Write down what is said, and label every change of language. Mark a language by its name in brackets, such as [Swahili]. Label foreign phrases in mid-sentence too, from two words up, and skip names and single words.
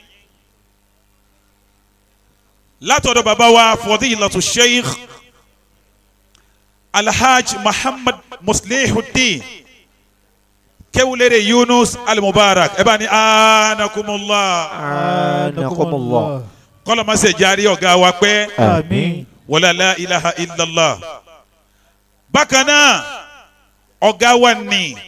[Yoruba] Látọ̀dọ̀ bàbá wa Fadilatu Sheikh Alhaj Muhammad Muslihuddin Kewule Yunus Al-Mubarak ẹ bá ní anakumullah. Kọ́lọ̀ máa ṣe járí ọ̀gá wa pẹ́. Àmín. [Arabic] ولا لا إله إلا الله. [Yoruba] Bákan náà ọ̀gá wa ní